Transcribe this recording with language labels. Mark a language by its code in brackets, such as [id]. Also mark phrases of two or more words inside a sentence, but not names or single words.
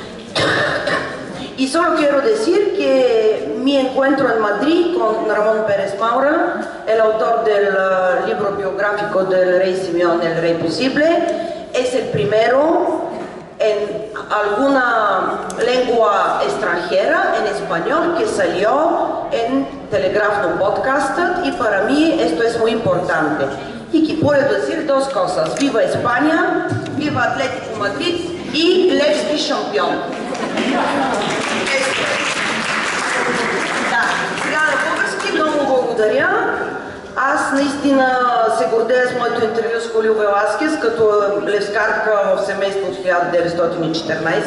[es] Y solo quiero decir que mi encuentro en Madrid con Ramón Pérez Maura, el autor del libro biográfico del rey Simeón, El Rey Posible, es el primero en alguna lengua extranjera, en español, que salió en Telegraph no Podcasted, y para mí esto es muy importante. Y que puedo decir dos cosas: viva España, viva Atlético Madrid и [bg] Левски шампион. Да, сега на български много благодаря. Аз наистина се гордея с моето интервю с Холил Веласкес, като левскарка в семейство от 1914.